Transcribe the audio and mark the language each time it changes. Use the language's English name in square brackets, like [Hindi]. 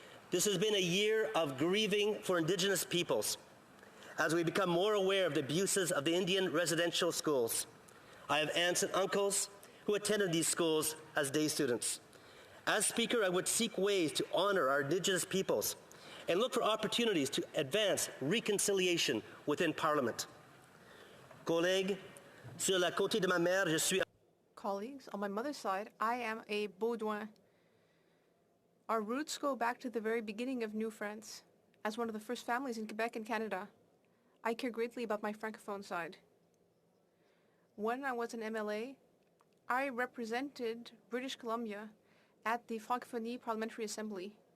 [English] This has been a year of grieving for Indigenous peoples as we become more aware of the abuses of the Indian residential schools. I have aunts and uncles who attended these schools as day students. As Speaker, I would seek ways to honor our Indigenous peoples and look for opportunities to advance reconciliation within Parliament. [French] Collègues, sur la côté de ma mère, je suis... [English] Colleagues, on my mother's side, I am a Baudouin. Our roots go back to the very beginning of New France. As one of the first families in Quebec and Canada, I care greatly about my Francophone side. When I was an MLA, I represented British Columbia at the Francophonie Parliamentary Assembly.